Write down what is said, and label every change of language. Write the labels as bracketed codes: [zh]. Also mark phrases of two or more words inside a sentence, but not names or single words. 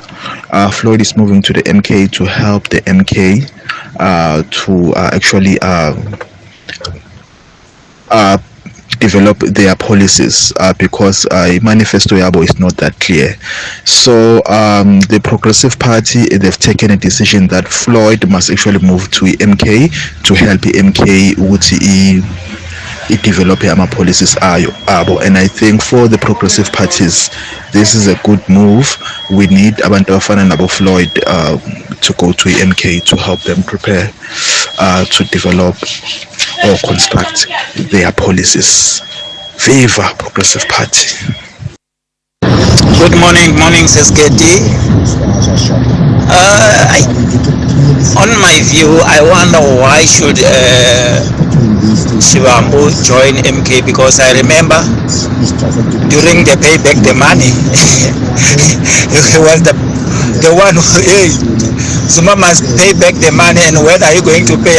[en] Floyd is moving to the MK to help the MK to actually develop their policies because manifesto yabo is not that clear. So the Progressive Party, they've taken a decision that Floyd must actually move to MK to help MK ukuthi develop [zu] ama policies abo. [en] And I think for the progressive parties, this is a good move. We need [zu] abantu abafana nabo [en] Floyd to go to MK to help them prepare to develop or construct their policies. Viva Progressive Party. Good morning, SKT. On my view, I wonder why should Shivambu join MK, because I remember during the payback the money, he was the one who, hey, Zuma must pay back the money, and when are you going to pay?